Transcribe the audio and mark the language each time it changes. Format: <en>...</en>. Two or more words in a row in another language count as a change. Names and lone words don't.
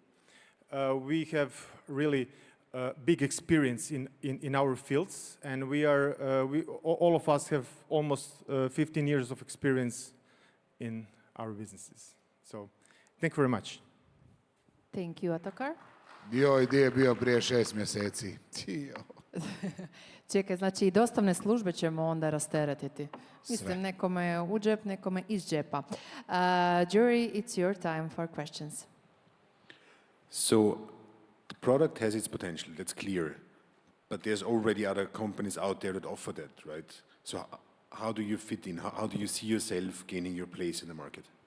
<en>We have really big experience in our fields, and all of us have almost 15 years of experience in our businesses. So, thank you very much. Thank you, Otokar.</en> <hr>Dio ideje bio prije 6 mjeseci. Čekaj, znači i dostavne službe ćemo onda rasteretiti. Mislim, Sve. nekome u džep, nekome iz džepa.</hr> <en>Jury, it's your time for questions. So the product has its potential, that's clear. But there's already other companies out there that offer that, right? So how do you fit in? How do you see yourself gaining your place in the market?</en>